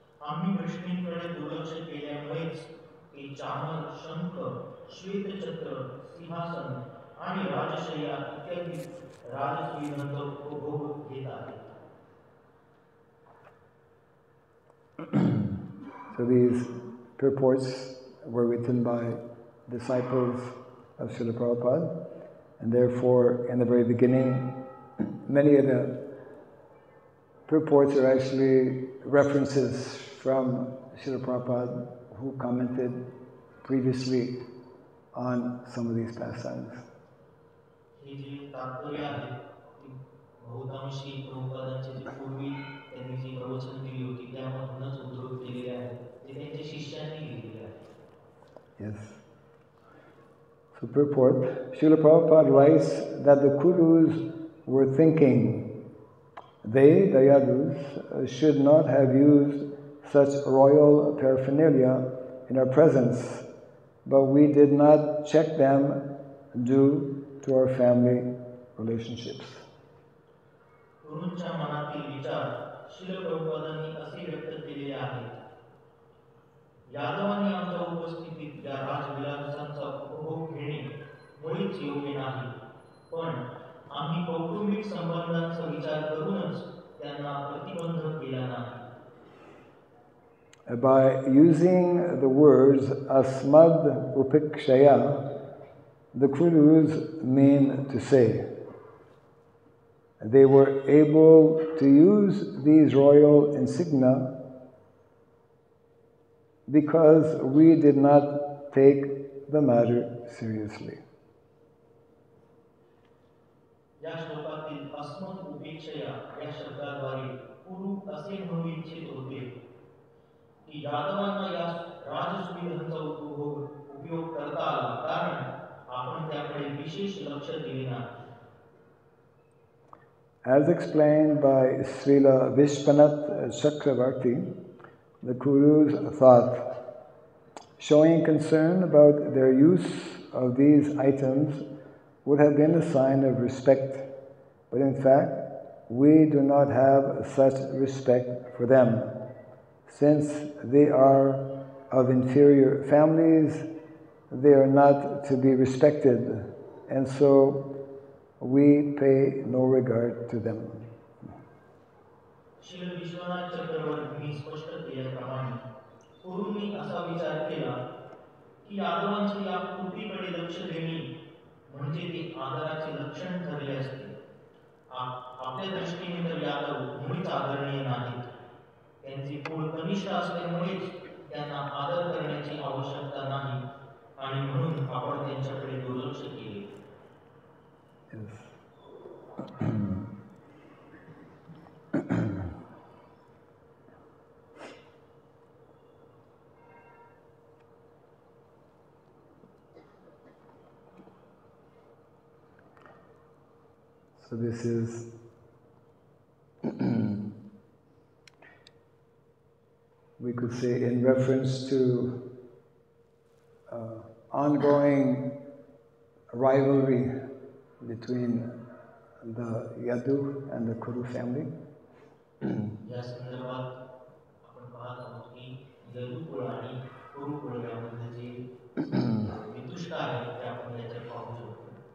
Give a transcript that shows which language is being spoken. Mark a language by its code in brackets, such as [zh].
[mr] आम्ही वृष्णींकडे दुर्लक्ष केल्यामुळेच ते चामर, शंख, श्वेतचक्र, सिंहासन आणि राजशय्या इत्यादी राजसुविधांचा उपभोग घेत आहेत. [en] So these purports were written by disciples of Srila Prabhupada, and therefore in the very beginning many of the purports are actually references from Srila Prabhupada who commented previously on some of these pastimes. [mr] हे जे तात्पर्य आहे ती बहुतांशी प्रभुपादांचे जे पूर्वी त्यांनी जी प्रवचन दिली होती त्यामधूनच उद्धृत केलेले आहे, ते त्यांच्या शिष्यांनी लिहिलेले आहे. [en] Yes. So purport, Srila Prabhupada writes that the Kurus were thinking they, the Yadus, should not have used such royal paraphernalia in our presence, but we did not check them due to our family relationships. [mr] गुरूंच्या मनातील विचार श्रील प्रभुपादांनी असे व्यक्त केलेले आहेत. यादवांनी आमच्या उपस्थितीत या राजविलासांचा उपभोग घेणे मुळीच योग्य नाही, पण आम्ही कौटुंबिक संबंधांचा विचार करूनच त्यांना प्रतिबंध केला नाही. [en] By using the words asmad upekshaya, the Kurus mean to say they were able to use these royal insignia because we did not take the matter seriously. [mr] या श्लोकातील अस्मद उपेक्षया या शब्दाद्वारे कुरु असे म्हणू इच्छित होते की यादवांना या राजसुविधांचा उपयोग करता आला कारण आपण त्याकडे विशेष लक्ष दिले नाही. [en] As explained by Srila Vishwanath Chakravarti, the Kurus thought showing concern about their use of these items would have been a sign of respect, but in fact, we do not have such respect for them. Since they are of inferior families, they are not to be respected, and so we pay no regard to them. [mr] Shri Vishwanath चक्रवर्तींनी स्पष्ट केल्याप्रमाणे कुरूंनी असा विचार केला की यादवांच्या या कृतीकडे लक्ष देणे म्हणजे ते आदराचे लक्षण ठरले असते. आपल्या दृष्टीने तर यादव मुळीच आदरणीय नाहीत. त्यांचे कुळ कनिष्ठ असल्यामुळेच त्यांना आदर करण्याची आवश्यकता नाही आणि म्हणून आपण त्यांच्याकडे दुर्लक्ष केले. [en] So this is we could say in reference to ongoing rivalry between the Yadu and the Kuru family. [mr] या संदर्भात आपण पाहत आहोत की यदुकुळ आणि कुरुकुळ यामधले जे वितुष्ट आहेत ते आपण याच्यात पाहू शकतो.